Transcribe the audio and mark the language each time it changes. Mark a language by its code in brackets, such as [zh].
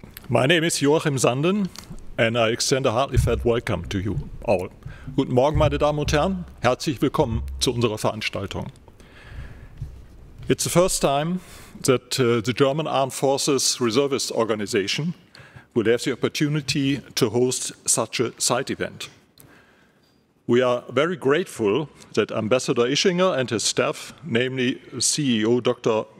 [en] My name is Joachim Sanden, and I extend a heartily felt welcome to you all. [de] Guten Morgen, meine Damen und Herren. Herzlich willkommen zu unserer Veranstaltung. [en] It's the first time that the German Armed Forces Reservists Association will have the opportunity to host such a side event. We are very grateful that Ambassador Ischinger and his staff, namely CEO Dr.